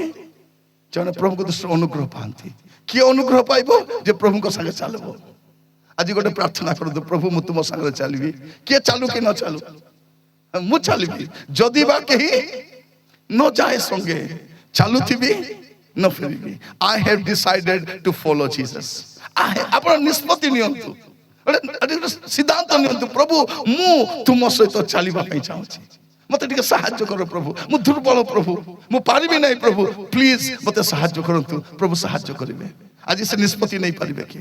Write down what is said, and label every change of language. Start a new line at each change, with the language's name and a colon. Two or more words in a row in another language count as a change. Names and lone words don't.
Odia: ଜଣେ ପ୍ରଭୁଙ୍କ ଦୃଷ୍ଟିରେ ଅନୁଗ୍ରହ ପାଆନ୍ତି। କିଏ ଅନୁଗ୍ରହ ପାଇବ? ଯେ ପ୍ରଭୁଙ୍କ ସାଙ୍ଗେ ଚାଲିବ। ଆଜି ଗୋଟେ ପ୍ରାର୍ଥନା କରନ୍ତୁ, ପ୍ରଭୁ ମୁଁ ତୁମ ସାଙ୍ଗରେ ଚାଲିବି। କିଏ ଚାଲୁ କି ନ ଚାଲୁ, ମୁଁ ଚାଲିବି। ଯଦି ବା କେହି ନ ଯାଏ ସଙ୍ଗେ, ଚାଲୁଥିବି ନ ଫେରିବି।
English: I have decided to follow Jesus.
Odia: ଆପଣ ନିଷ୍ପତ୍ତି ନିଅନ୍ତୁ, ସିଦ୍ଧାନ୍ତ ନିଅନ୍ତୁ। ପ୍ରଭୁ ମୁଁ ତୁମ ସହିତ ଚାଲିବା ପାଇଁ ଚାହୁଁଛି, ମତେ ଟିକେ ସାହାଯ୍ୟ କର ପ୍ରଭୁ। ମୁଁ ଦୁର୍ବଳ ପ୍ରଭୁ, ମୁଁ ପାରିବି ନାହିଁ ପ୍ରଭୁ, ପ୍ଲିଜ ମତେ ସାହାଯ୍ୟ କରନ୍ତୁ। ପ୍ରଭୁ ସାହାଯ୍ୟ କରିବେ। ଆଜି ସେ ନିଷ୍ପତ୍ତି ନେଇ ପାରିବେ କି?